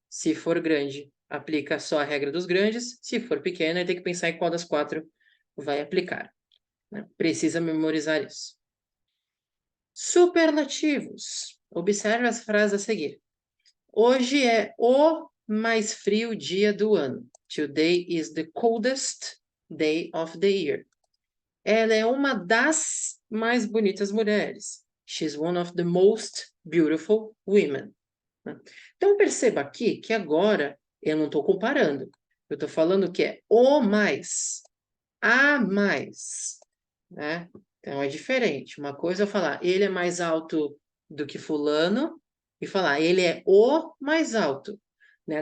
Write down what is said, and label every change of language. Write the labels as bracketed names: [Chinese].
[Portuguese] Se for grande, aplica só a regra dos grandes. Se for pequeno, aí tem que pensar em qual das 4 vai aplicar, né? Precisa memorizar isso. Superlativos. Observe as frases a seguir. Hoje é o mais frio dia do ano. [English] Today is the coldest day of the year. [Portuguese] Ela é uma das mais bonitas mulheres. [English] She's one of the most beautiful women. [Portuguese] Então, perceba aqui que agora eu não estou comparando. Eu estou falando que é o mais, a mais, né? Então, é diferente. Uma coisa é eu falar, ele é mais alto do que fulano, e falar, ele é o mais alto. Né?